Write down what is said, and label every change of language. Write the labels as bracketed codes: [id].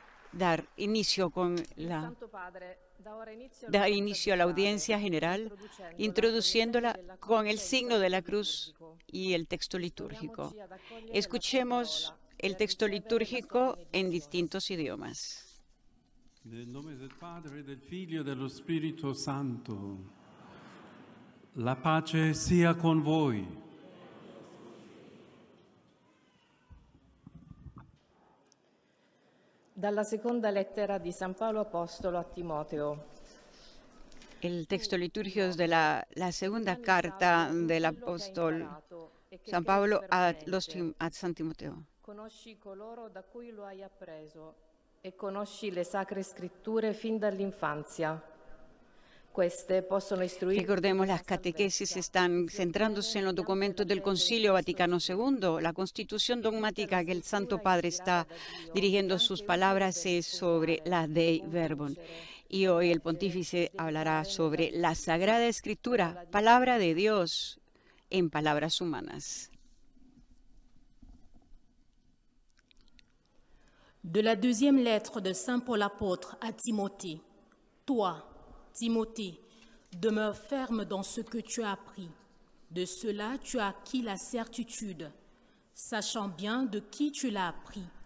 [es] Dar inicio a la audiencia general, introduciéndola con el signo de la cruz y el texto litúrgico. Escuchemos el texto litúrgico en distintos idiomas. [it] Nel nome del Padre, del Figlio e dello Spirito Santo, la pace sia con voi. Dalla seconda lettera di San Paolo Apostolo a Timoteo. [es] El texto litúrgico es de la segunda carta del apóstol San Pablo a San Timoteo. [it] Conosci coloro da cui lo hai appreso e conosci le sacre scritture fin dall'infanzia. Queste possono istruirti. [es] Recordemos, las catequesis están centrándose en los documentos del Concilio Vaticano II. La constitución dogmática que el Santo Padre está dirigiendo sus palabras es sobre la Dei Verbum. Y hoy el pontífice hablará sobre la Sagrada Escritura, palabra de Dios en palabras humanas. [fr] De la deuxième lettre de Saint Paul apôtre à Timothée. Toi, Timothée, demeure ferme dans ce que tu as appris. De cela, tu as acquis la certitude, sachant bien de qui tu l'as appris.